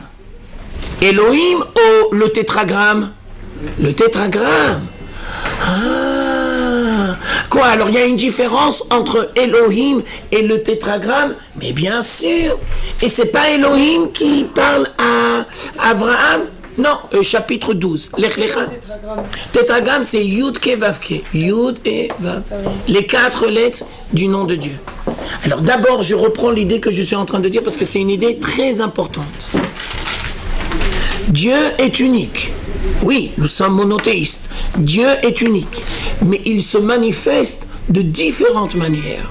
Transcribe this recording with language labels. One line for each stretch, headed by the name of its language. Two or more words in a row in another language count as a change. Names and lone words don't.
French: Elohim ou le tétragramme? Le tétragramme. Ah. Quoi, alors il y a une différence entre Elohim et le tétragramme? Mais bien sûr. Et c'est pas Elohim qui parle à Abraham? Non, chapitre 12. Lech Lecha. Tétragramme, c'est
Hebrew: יוד קה ואו קה.
French: Yud et Vav. Les 4 lettres du nom de Dieu. Alors d'abord, je reprends l'idée que je suis en train de dire parce que c'est une idée très importante. Dieu est unique. Oui, nous sommes monothéistes. Dieu est unique. Mais il se manifeste de différentes manières.